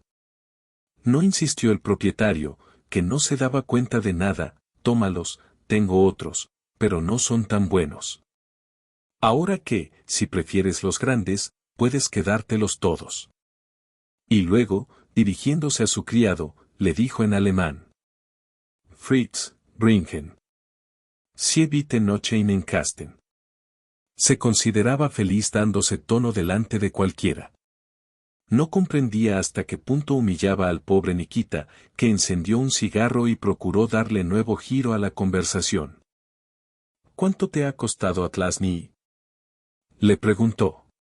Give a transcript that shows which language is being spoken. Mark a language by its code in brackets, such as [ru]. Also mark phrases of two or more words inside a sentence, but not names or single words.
[es] No, insistió el propietario, que no se daba cuenta de nada. «Tómalos, tengo otros, pero no son tan buenos. Ahora que, si prefieres los grandes, puedes quedártelos todos». Y luego, dirigiéndose a su criado, le dijo en alemán: [de] «Fritz, bringen Sie bitte noch einen Kasten». [es] Se consideraba feliz dándose tono delante de cualquiera. No comprendía hasta qué punto humillaba al pobre Nikita, que encendió un cigarro y procuró darle nuevo giro a la conversación. «¿Cuánto te ha costado Atlasni?», le preguntó.